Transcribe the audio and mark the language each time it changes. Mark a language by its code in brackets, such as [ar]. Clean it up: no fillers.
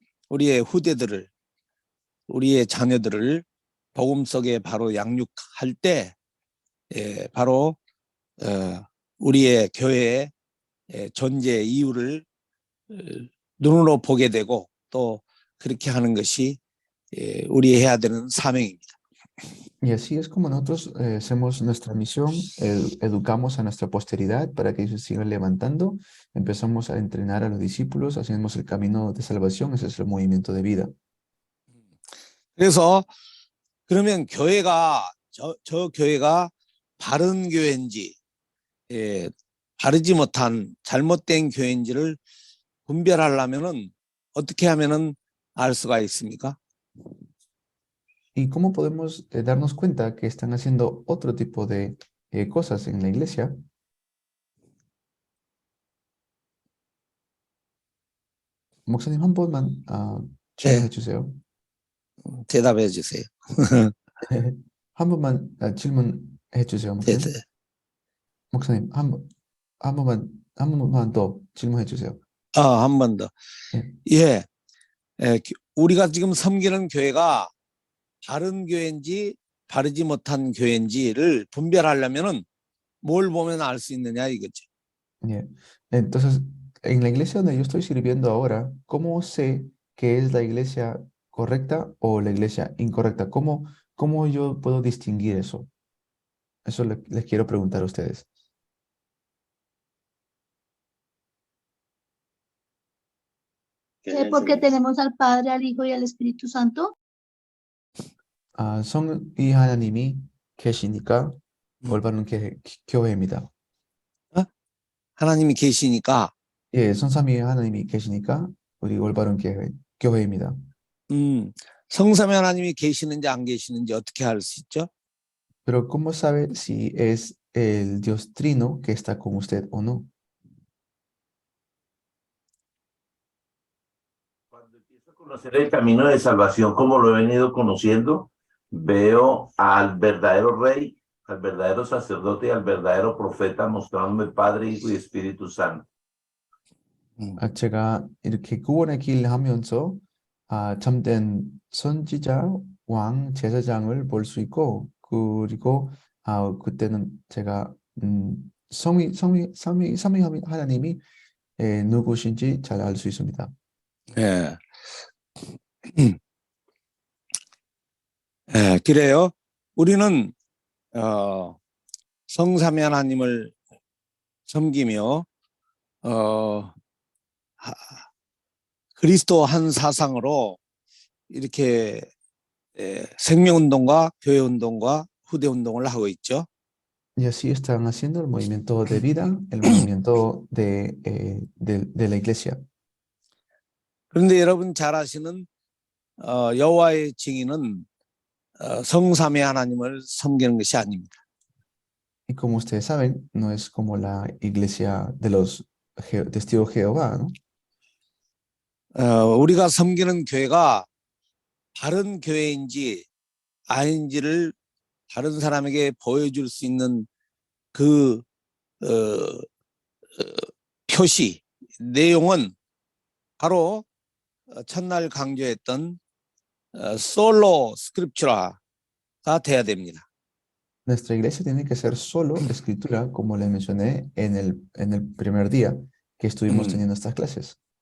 [ko] 우리의 후대들을, 우리의 자녀들을 복음 속에 바로 양육할 때 바로 우리의 교회의 존재 이유를 눈으로 보게 되고, 또 그렇게 하는 것이 우리 해야 되는 사명입니다. [es] Y así es como nosotros hacemos nuestra misión, educamos a nuestra posteridad para que ellos sigan levantando, empezamos a entrenar a los discípulos, hacemos el camino de salvación, ese es el movimiento de vida. [ko] 그래서 그러면 교회가 저 교회가 바른 교회인지 바르지 못한 잘못된 교회인지를 분별하려면은 어떻게 하면은 알 수가 있습니까? [es] ¿Y cómo podemos darnos cuenta que están haciendo otro tipo de cosas en la iglesia? [ko] 목사님 한 번만 질문해 주세요. 대답해 주세요. 한 번만 질문해 주세요, 목사님. 네. 목사님 한 번만 더 질문해 주세요. 한 번 더. 예. 우리가 지금 섬기는 교회가 바른 교회인지 바르지 못한 교회인지를 분별하려면은 뭘 보면 알 수 있느냐 이거죠. Yeah. [es] Entonces, en la iglesia donde yo estoy sirviendo ahora, ¿cómo sé que es la iglesia correcta o la iglesia incorrecta? ¿Cómo yo puedo distinguir eso? Eso les quiero preguntar a ustedes. Porque tenemos al Padre, al Hijo y al Espíritu Santo. [ko] 성이 하나님이 계시니까 올바른 교회입니다. 하나님이 계시니까. 예, 성삼위 하나님이 계시니까 우리 올바른 교회입니다. 성삼위 하나님이 계시는지 안 계시는지 어떻게 알 수 있죠? [es] Pero ¿cómo sabe si es el Dios Trino que está con usted o no? Cuando empiezo a conocer el camino de salvación, como lo he venido conociendo, veo al verdadero rey, al verdadero sacerdote y al verdadero profeta mostrándome Padre, Hijo y Espíritu Santo. [ko] 제가 이렇게 구원의 길 하면서 참된 선지자, 왕, 제사장을 볼 수 있고, 그리고 그때는 제가 삼위 하나님이 누구신지 잘 알 수 있습니다. 예. 예, 그래요. 우리는 성삼위 하나님을 섬기며 그리스도 한 사상으로 이렇게 생명운동과 교회운동과 후대운동을 하고 있죠. [es] Y así están haciendo el movimiento de vida, el movimiento de la iglesia. [ko] 그런데 여러분 잘 아시는 여호와의 증인은 성삼위 하나님을 섬기는 것이 아닙니다. [es] Y como ustedes saben, no es como la iglesia de los testigos de Jehová, ¿no? [ko] 우리가 섬기는 교회가 바른 교회인지 아닌지를 다른 사람에게 보여줄 수 있는 그 표시, 내용은 바로 첫날 강조했던 솔로 스크립처라가 돼야 됩니다. [es] Nuestra iglesia tiene que ser solo escritura, como le mencioné en el primer día que estuvimos teniendo estas clases.